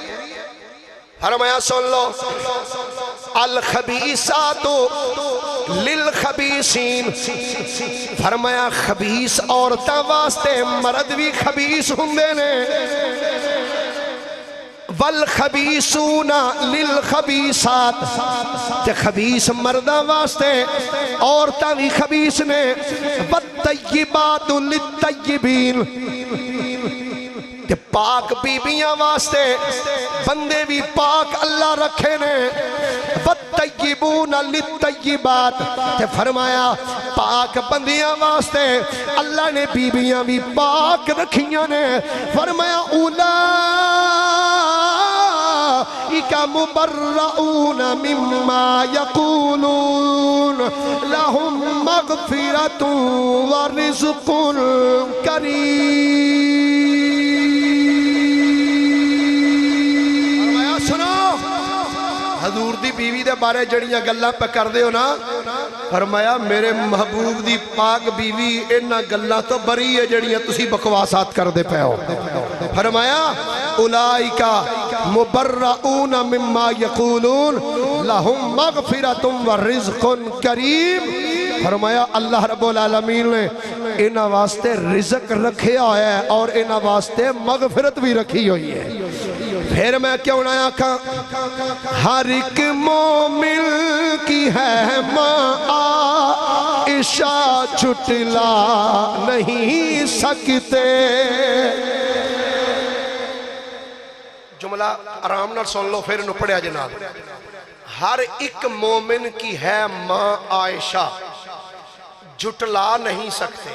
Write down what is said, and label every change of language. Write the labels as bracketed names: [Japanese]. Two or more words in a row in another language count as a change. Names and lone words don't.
[Punjabi] فرمایا سن لو [Arabic] الخبیثات للخبیثین، [Punjabi] فرمایا خبیث عورتاں واسطے مرد بھی خبیث ہوندے نے، [Arabic] والخبیثون للخبیثات، [Punjabi] تے خبیث مرداں واسطے عورتاں بھی خبیث نے، والطیبات [Arabic] للطیبین، [Punjabi] تے پاک بیبیاں واسطے بندے بھی پاک اللہ رکھے نے، [Arabic] والطیبون للطیبات، [Punjabi] تے فرمایا پاک بندیاں واسطے اللہ نے بیبیاں بھی پاک رکھیاں نے، فرمایا [Arabic] اولئک مبرؤون مما یقولون لہم مغفرۃ ورزق کریم۔ [Punjabi] حضور دی بیوی دے بارے جڑیاں گلاں پہ کر دے ہو نا، فرمایا میرے محبوب دی پاک بیوی انہاں گلاں تو بری ہے جڑیاں تسی بکواسات کر دے پہ ہو۔ فرمایا [Arabic] اولئک مبرؤون مما یقولون لہم مغفرۃ ورزق کریم، [Punjabi] فرمایا [Arabic] اللہ رب العالمین [Punjabi] نے انہاں واسطے رزق رکھے ہویا ہے اور انہاں واسطے مغفرت بھی رکھی ہوئی ہے۔ [Urdu] پھر میں کیوں نہ آکھاں ہر ایک مومن کی ہے ماں عائشہ جھٹلا نہیں سکتے۔ جملہ آرام نہ سن لو پھر انہوں پڑھیا جناب، ہر ایک مومن کی ہے ماں عائشہ جھٹلا نہیں سکتے۔